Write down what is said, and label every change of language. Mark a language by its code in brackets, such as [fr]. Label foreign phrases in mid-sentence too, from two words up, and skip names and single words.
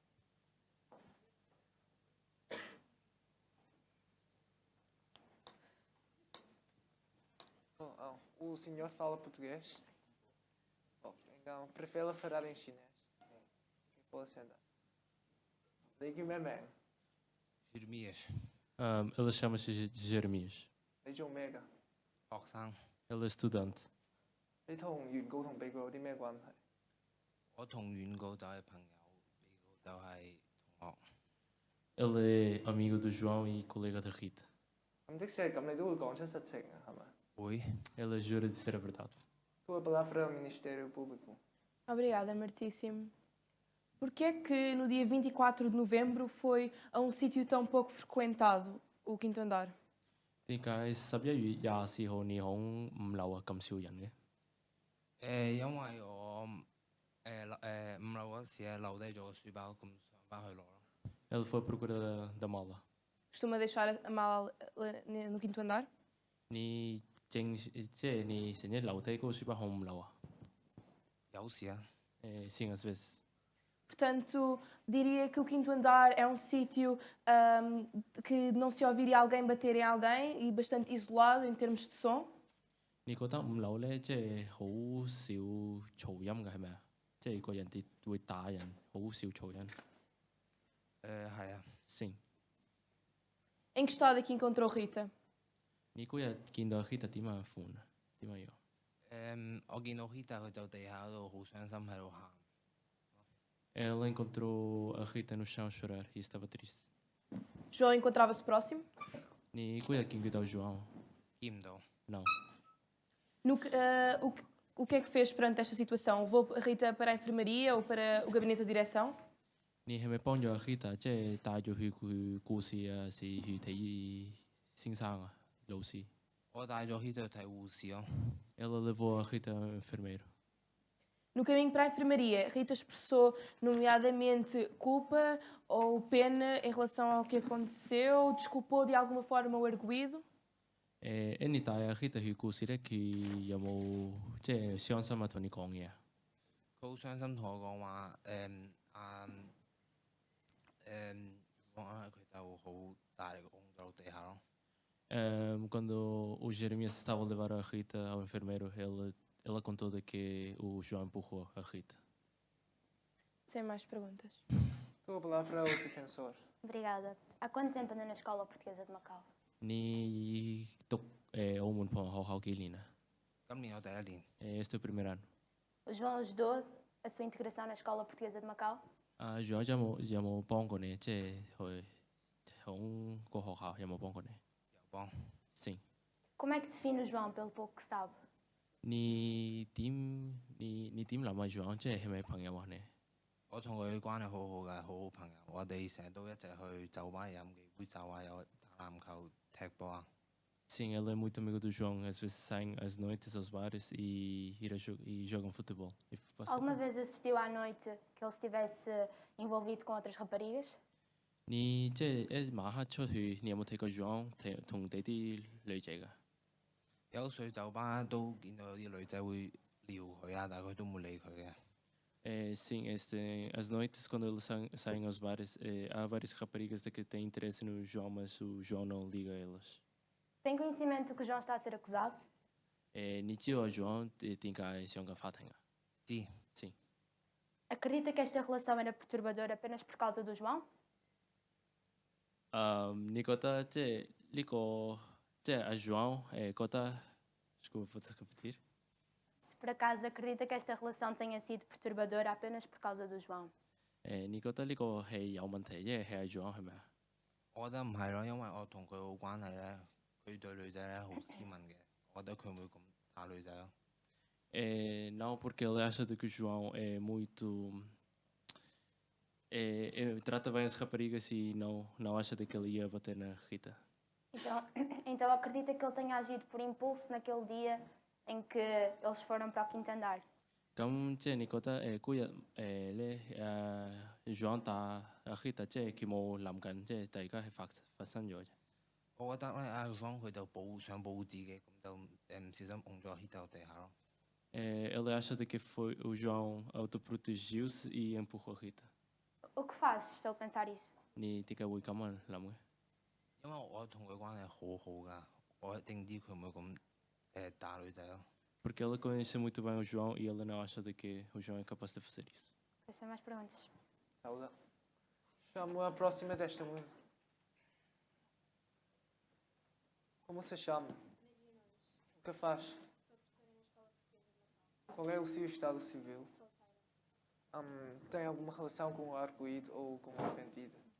[pt] O senhor fala português? Então, prefere falar em chinês? Sim. Pode sentar. Daí que é Jeremias. Ele chama-se Jeremias. Daí que Omega. [yue] 學生， [pt] Ele é estudante. [yue] 你同原告同被告有啲咩關係？我同原告就係朋友，被告就係同學。 [pt] Ele é amigo do João e colega da Rita. [yue] 咁即使係咁，你都會講出實情啊，係咪？會。 [pt] Ela jura de ser a verdade. Tua palavra ao Ministério Público. Obrigada, Martíssimo. Porquê é que no dia 24 de novembro foi a um sítio tão pouco frequentado, o quinto andar? [yue] 點解11月24號你響5樓啊咁少人嘅？因為我5樓嗰時留低咗個書包，咁上翻去攞咯。 [pt] Ele foi à procura da mala. Costuma deixar a mala no quinto andar? [yue] 你你成日留低嗰個書包響5樓啊？有時啊。 [pt] Sim, às vezes. Portanto, diria que o quinto andar é um sítio que não se ouviria alguém bater em alguém e bastante isolado em termos de som. [yue] 你覺得5樓咧，即係好少噪音嘅係咪啊？即係個人哋會打人，好少噪音。係啊。 [pt] Sim. Em que estado é que encontrou Rita? [yue] 你嗰日見到 Rita 點樣款啊？點樣樣？我見到 Rita 佢就地下度好傷心喺度喊。 [pt] Ela encontrou a Rita no chão a chorar e estava triste. João encontrava-se próximo? [yue] 你嗰日見佢到 João? 見唔到。 [pt] Não. O que é que fez perante esta situação? Levou a Rita para a enfermaria ou para o gabinete de direção? [yue] 你係咪幫咗 Rita 即係帶咗去故事啊，是去睇先生啊，老師？我帶咗 Rita 去睇護士咯。 [pt] Ela levou a Rita ao enfermeiro. No caminho para a enfermaria, Rita expressou, nomeadamente, culpa ou pena em relação ao que aconteceu? Desculpou de alguma forma o arguido? [yue] 你帶阿 Rita 去故事咧，佢有冇即係傷心啊？同你講嘢啊？佢好傷心同我講話，佢就好大力咁㧬咗落地下咯。 [pt] Quando o Jeremias estava a levar a Rita ao enfermeiro, ela contou de que o João empurrou a Rita. Sem mais perguntas. Tua palavra ao defensor. Obrigada. Há quanto tempo anda na Escola Portuguesa de Macau? [yue] 你讀澳門旁學校幾年啊？今年我第1年。 [pt] Este é o primeiro ano. O João ajudou a sua integração na Escola Portuguesa de Macau? [yue] João 有冇幫過你？即係佢響個學校有冇幫過你？有幫。 [pt] Sim. Como é que define o João pelo pouco que sabe? [yue] 你點諗啊？João 即係咪朋友啊？你？我同佢關係好好嘅，好好朋友。我哋成日都一齊去酒吧飲幾杯酒啊，有打籃球、踢波啊。 [pt] Sim, ela é muito amiga do João. Às vezes saem às noites aos bares e jogam futebol. Alguma vez assistiu à noite que ele estivesse envolvido com outras raparigas? [yue] 你即係一晚黑出去，你有冇睇過 João 同第啲女仔㗎？有去酒吧都見到有啲女仔會撩佢啊，但係佢都冇理佢嘅。 [pt] Sim, às noites, quando eles saem aos bares, há várias raparigas que têm interesse no João, mas o João não liga a elas. Tem conhecimento que o João está a ser acusado? [yue] 你知道 João 點解上緊法庭啊？知。 [pt] Sim. Acredita que esta relação era perturbadora apenas por causa do João? [yue] 你覺得即係呢個即係阿 João 覺得 ， [pt] desculpa, vou repetir. Se por acaso acredita que esta relação tenha sido perturbadora apenas por causa do João? [yue] 你覺得呢個係有問題，因為係阿 João 係咪啊？我覺得唔係咯，因為我同佢好關係咧，佢對女仔咧好斯文嘅，我覺得佢唔會咁打女仔咯。 [pt] Não, porque ele acha de que o João é muito. Trata bem as raparigas e não acha de que ele ia bater na Rita. Então acredita que ele tenha agido por impulso naquele dia em que eles foram para o quinto andar? [yue] 咁即係你覺得嗰日咧João 打阿 Rita 即係佢冇諗緊，即係大家係發生咗啫。我覺得咧，阿 João 佢就想保護自己，咁就唔小心㧬咗 Rita 落地下咯。 [pt] Ele acha de que foi o João autoprotegeu-se e empurrou a Rita. O que faz para ele pensar isso? [yue] 你點解會咁樣諗嘅？因為我同佢關係好好㗎，我一定知佢唔會咁打女仔咯。 [pt] Porque ela conhece muito bem o João e ela não acha de que o João é capaz de fazer isso. Sem mais perguntas. Saúde. Chamo a próxima desta mulher. Como se chama? O que faz? Qual é o seu estado civil? Tem alguma relação com o arguido ou com o ofendido?